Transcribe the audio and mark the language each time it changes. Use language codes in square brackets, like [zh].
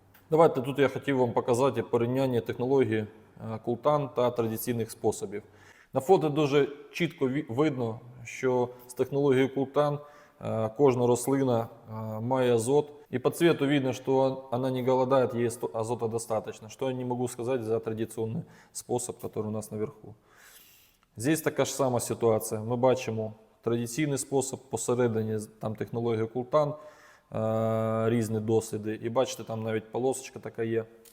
[uk] Давайте тут я хотів вам показати порівняння технології Култан та традиційних способів. На фото дуже чітко видно, що з технологією Култан кожна рослина має азот. [ru] И по цвету видно, что она не голодает, ей азота достаточно. Что я не могу сказать за традиционный способ, который у нас наверху. [uk] Здесь така ж сама ситуація. Ми бачимо традиційний спосіб, посередині там технологія Култан, різні досліди. І бачите, там навіть полосочка така є.